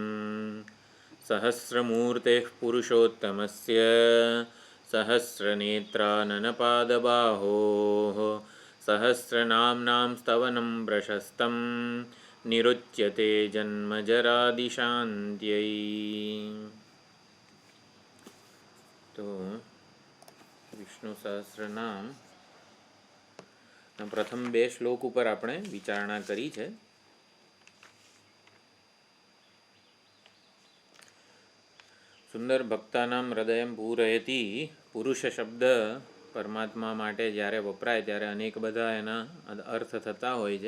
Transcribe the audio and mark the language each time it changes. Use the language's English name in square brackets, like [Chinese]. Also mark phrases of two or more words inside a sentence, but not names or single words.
[Sanskrit] सहस्रमूर्तेः पुरुषोत्तमस्य सहस्रनेत्राननपादबाहोः सहस्रनाम्नां स्तवनं प्रशस्तं निरुच्यते जन्मजरादिशान्त्यै। [Gujarati] તો વિષ્ણુ સહસ્રનામ પ્રથમ બે શ્લોક પર આપણે વિચારણા કરી છે। સુંદર [Sanskrit] ભક્તાનામ હૃદયમ પૂરયતિ [Gujarati] પુરુષ શબ્દ પરમાત્મા માટે જ્યારે વપરાય ત્યારે અનેક બધા એના અર્થ થતા હોય છે।